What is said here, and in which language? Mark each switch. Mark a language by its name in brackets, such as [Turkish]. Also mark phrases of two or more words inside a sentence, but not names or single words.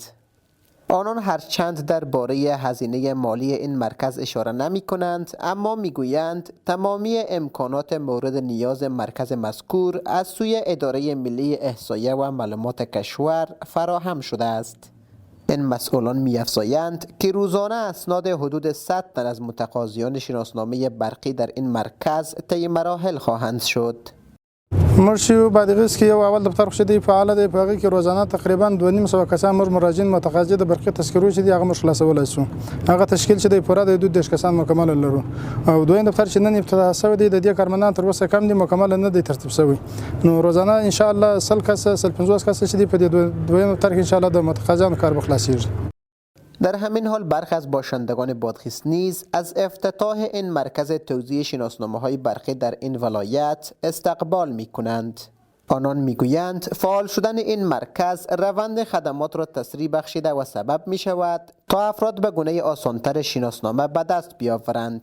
[Persian] آنان هرچند درباره هزینه مالی این مرکز اشاره نمی کنند، اما می گویند تمامی امکانات مورد نیاز مرکز مذکور از سوی اداره ملی احصایه و معلومات کشور فراهم شده است. این مسئولان می‌افزایند که روزانه اسناد حدود 100 تن از متقاضیان شناسنامه برقی در این مرکز طی مراحل خواهند شد. [Pashto] مرشیو بادغیس کې یو اول دفتر خشدي فعال دی په هغه کې روزانه تقریبا 2.5 کسان مراجعین متقاضي د برقي تذکرو چې دی هغه خلاصولای شو. هغه تشکیل چې دی پوره د 2 کسان مکمل لرو او دویم دفتر چې نن افتتاح شوی دی د دې کارمندان تر اوسه کم دي مکمل نه دی ترتیب شوی. نو روزانه [Arabic] ان شاء الله [Pashto] سل 50 کس چې دی په دویم دفتر کې [Arabic] ان شاء الله [Pashto] د متقاضیانو کار بخلاصیږي. [Persian] در همین حال برخی از باشندگان بادغیس نیز از افتتاح این مرکز توزیع شناسنامه‌های برقی در این ولایت استقبال می‌کنند. آنان می‌گویند فعال شدن این مرکز روند خدمات را تسریع بخشیده و سبب می‌شود تا افراد به گونه آسان‌تر شناسنامه به دست بیاورند.